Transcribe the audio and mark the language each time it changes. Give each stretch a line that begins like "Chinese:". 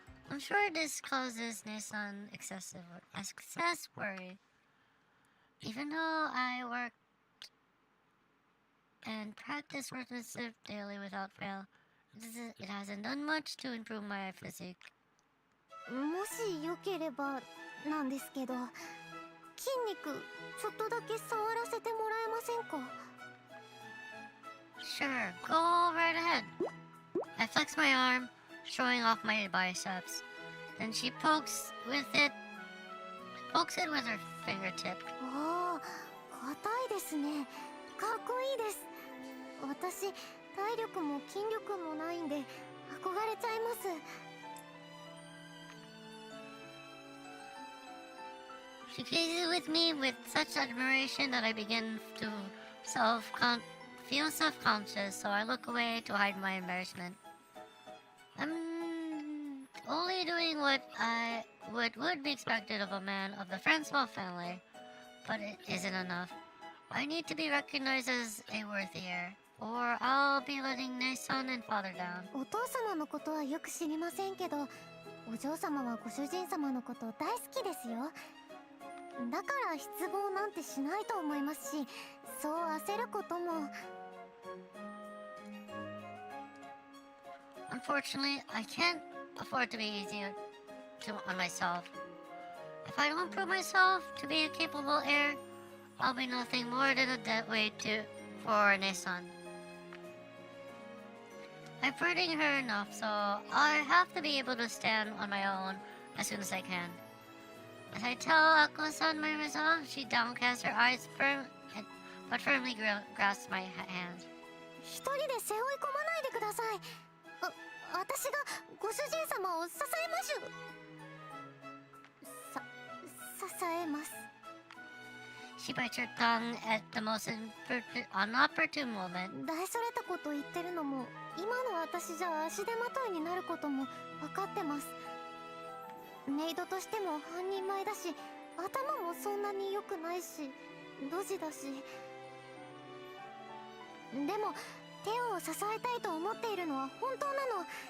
English: I'm sure this causes Nissan excess worry. Even though I work and practice workmanship daily without fail, it hasn't done much to improve my physique.
Japanese: もしよければなんですけど、筋肉ちょっとだけ触らせてもらえませんか？
English: Sure, go right ahead. I flex my arm, showing off my biceps. Then she pokes it with her fingertip.
Japanese: ああ、硬いですね。かっこいいです。私、体力も筋力もないんで憧れちゃいます。
English: She gazes with me with such admiration that I begin to feel self-conscious, so I look away to hide my embarrassment. I'm only doing what would be expected of a man of the Francois family, but it isn't enough. I need to be recognized as a worthy heir, or I'll be letting my son and father down.
Japanese: お父様のことはよく知りませんけど、お嬢様はご主人様のこと大好きですよ。だから失望なんてしないと思いますし、そう焦ることも。
English: Unfortunately, I can't afford to be easy on myself. If I don't prove myself to be a capable heir, I'll be nothing more than a dead weight for a son. I'm burdening her enough, so I have to be able to stand on my own as soon as I can. As I tell Aqua-san my resolve, she downcasts her eyes but firmly grasps my hand.
Japanese: 一人で背負い込まないでください。私がご主人様を支えましゅ。支えます。
English: She bites her tongue at the most inopportune moment.
Japanese: 大それたこと言ってるのも、今の私じゃ足手まといになることも分かってます。メイドとしても半人前だし、頭もそんなに良くないし、ドジだし。でもテオを支えたいと思っているのは本当なの。